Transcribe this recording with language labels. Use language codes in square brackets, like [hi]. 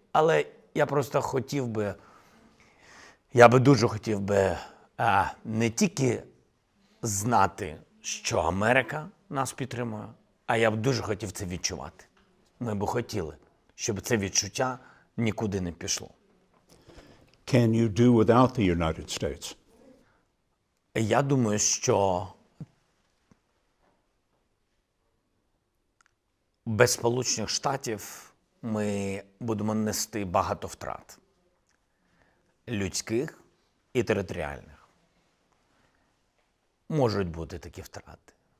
[uk] Але я просто хотів би, я би дуже хотів би не тільки знати, що Америка нас підтримує, а я б дуже хотів це відчувати. Ми б хотіли, щоб це відчуття нікуди не пішло. [en] Can you do without the United States? [uk] Я думаю, що без Сполучених Штатів ми будемо нести багато втрат. Людських і територіальних. Можуть бути такі втрати.